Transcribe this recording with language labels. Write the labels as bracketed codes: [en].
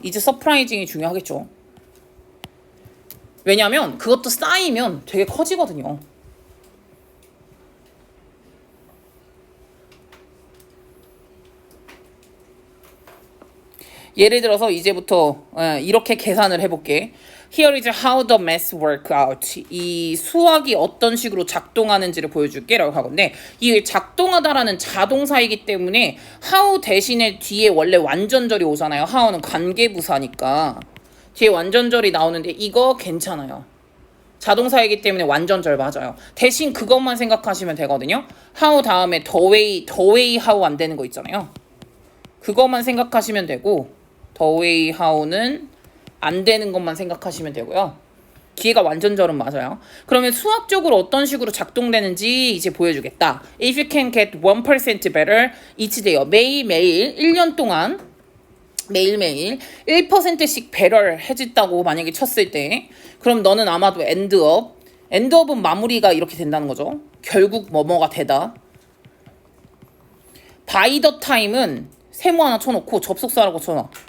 [ko] 이제 서프라이징이 중요하겠죠. 왜냐면 그것도 쌓이면 되게 커지거든요. 예를 들어서 이제부터 이렇게 계산을 해볼게. [en] Here is how the math work out. [ko] 이 수학이 어떤 식으로 작동하는지를 보여줄게 라고 하건데, 이 작동하다라는 자동사이기 때문에 how 대신에 뒤에 원래 완전절이 오잖아요. how는 관계부사니까 뒤에 완전절이 나오는데 이거 괜찮아요. 자동사이기 때문에 완전절 맞아요. 대신 그것만 생각하시면 되거든요. how 다음에 the way how 안 되는 거 있잖아요. 그것만 생각하시면 되고 the way how는 안 되는 것만 생각하시면 되고요. 뒤에가 완전절은 맞아요. 그러면 수학적으로 어떤 식으로 작동되는지 이제 보여주겠다. [en] If you can get 1% better each day. [ko] 매일매일 1년 동안 매일매일 1%씩 배럴 해줬다고 만약에 쳤을 때, 그럼 너는 아마도 엔드업은 마무리가 이렇게 된다는 거죠. 결국 뭐뭐가 되다. by the time은 세모 하나 쳐놓고 접속사라고 쳐놔.